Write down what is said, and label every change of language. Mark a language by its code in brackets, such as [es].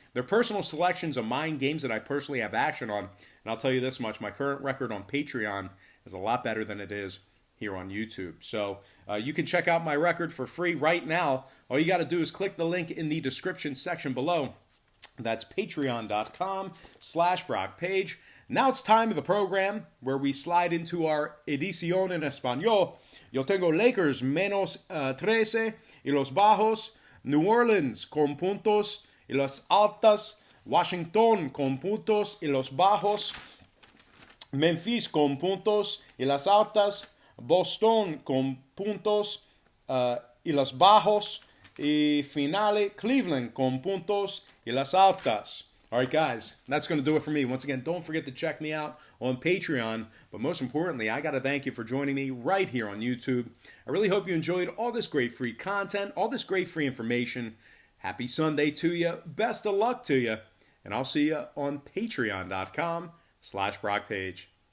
[en] They're personal selections of mine, games that I personally have action on. And I'll tell you this much, my current record on Patreon is a lot better than it is here on YouTube. So you can check out my record for free right now. All you got to do is click the link in the description section below. That's patreon.com/BrockPage. Now it's time of the program where we slide into our [es] edición en español. Yo tengo Lakers menos 13 y los bajos. New Orleans con puntos y las altas. Washington con puntos y los bajos. Memphis con puntos y las altas. Boston con puntos y los bajos. Y finale, Cleveland con puntos y las altas. [en] All right, guys, that's going to do it for me. Once again, don't forget to check me out on Patreon. But most importantly, I got to thank you for joining me right here on YouTube. I really hope you enjoyed all this great free content, all this great free information. Happy Sunday to you. Best of luck to you. And I'll see you on patreon.com/BrockPage.